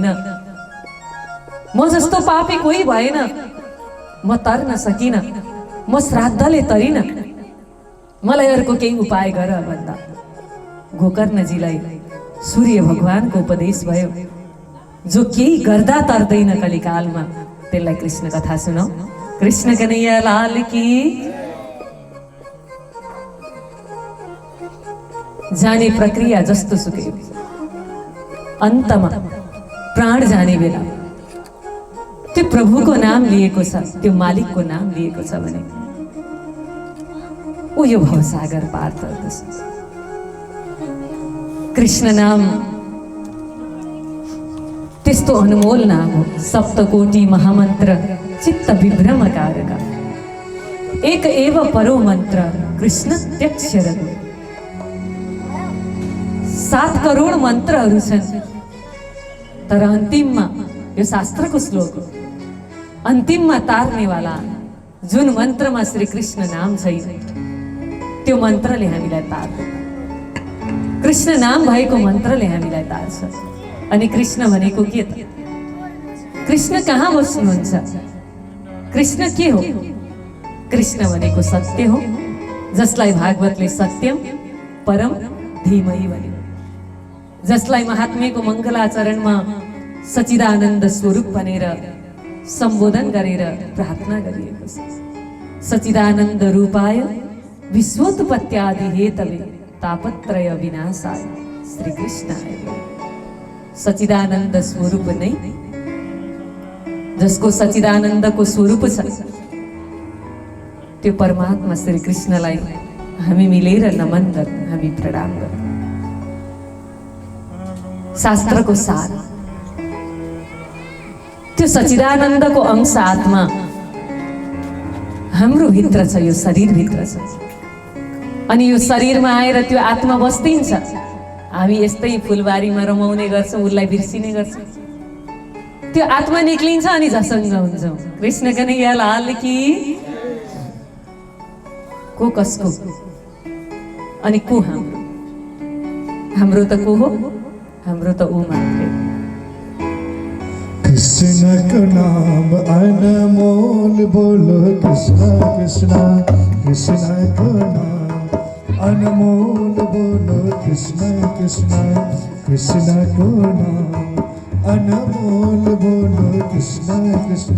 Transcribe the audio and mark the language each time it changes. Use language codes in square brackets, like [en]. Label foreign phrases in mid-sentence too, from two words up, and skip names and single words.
[ne] म जस्तो पापी कोही भएन, म तर्न सकिन, म श्राद्धले तरिन, मलाई अर्को केही उपाय गर भन्दा गोकर्णजीलाई सूर्य भगवानको उपदेश भयो। जो केही गर्दा तर्दैन कलिकालमा, त्यसलाई कृष्ण कथा सुनौ। [hi] कृष्ण कन्हैया लाल की। [ne] जाने प्रक्रिया जस्तो सुकै, अन्तमा प्राण जाने बेला त्यो प्रभुको नाम लिएको छ, त्यो मालिकको नाम लिएको छ भने ऊ यो भवसागर पार गर्दछ। कृष्ण नाम त्यस्तो अनमोल नाम हो। [sa] सप्तकोटि महामन्त्र चित्त विभ्रमकारक, एक एव परो मन्त्र कृष्ण त्यक्षर। [ne] 7 करोड मन्त्रहरू छन्, तर अन्तिममा यो शास्त्रको श्लोक हो। अन्तिममा तार्नेवाला जुन मन्त्रमा श्री कृष्ण नाम छैन, त्यो मन्त्रले हामीलाई तार्छ। कृष्ण नाम भएको मन्त्रले हामीलाई तार्छ। अनि कृष्ण भनेको के त? कृष्ण कहाँ बस्नुहुन्छ? कृष्ण के हो? कृष्ण भनेको सत्य हो, जसलाई भागवतले [sa] सत्यम परम धीमहि [ne] भन्यो। जसलाई महात्म्यको मङ्गलाचरणमा सच्चिदानन्द स्वरूप भनेर सम्बोधन गरेर प्रार्थना गरिएको छ। [sa] सच्चिदानन्द रूपाय विश्वोत्पत्त्यादि हेतवे तापत्रय विनाशाय श्री कृष्णाय। [ne] सच्चिदानन्द स्वरूप नै, जसको सच्चिदानन्दको स्वरूप छ, त्यो परमात्मा श्री कृष्णलाई हामी मिलेर नमन गर्छौँ, हामी प्रणाम गर्छौँ। शास्त्रको सार त्यो सच्चिदानन्दको अंश आत्मा हाम्रो भित्र छ, यो शरीर भित्र छ। अनि यो शरीरमा आएर त्यो आत्मा बस्दिन्छ। हामी यस्तै फुलबारीमा रमाउने गर्छौँ, उसलाई बिर्सिने गर्छौँ। त्यो आत्मा निक्लिन्छ अनि झसङ्ग हुन्छौँ। [hi] कृष्ण कन्हैया लाल की। [ne] को कसको अनि को हाम्रो? हाम्रो त को हो? हाम्रो त ऊ मात्रै। [hi] कृष्ण का नाम अनमोल, बोलो कृष्ण कृष्ण। कृष्ण का नाम अनमोल, बोलो कृष्ण कृष्ण। कृष्ण का नाम अनमोल, बोलो कृष्ण कृष्ण।